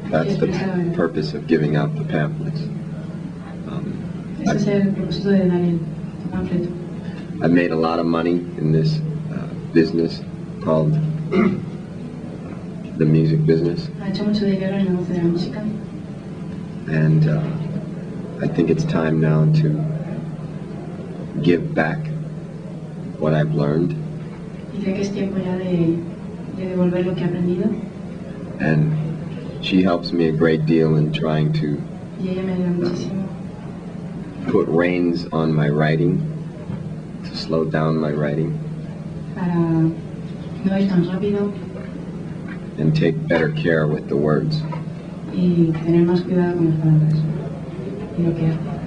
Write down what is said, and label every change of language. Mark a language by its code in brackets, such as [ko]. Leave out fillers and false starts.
[en] That's the purpose of giving out the pamphlets. [es] Ese es el propósito de dar el panfleto. [en] I've made a lot of money in this business called the music business, [es] Ha hecho mucho dinero en el negocio de la música. [en] and I think it's time now to give back what I've learned, [es] Y creo que es tiempo ya de devolver lo que he aprendido. [en] and she helps me a great deal in trying to [es] Y ella me ayuda muchísimo [en] put reins on my writing, to slow down my writing, [es] para no ir tan rápido [en] and take better care with the words. [es] y tener más cuidado con las palabras y lo que hace.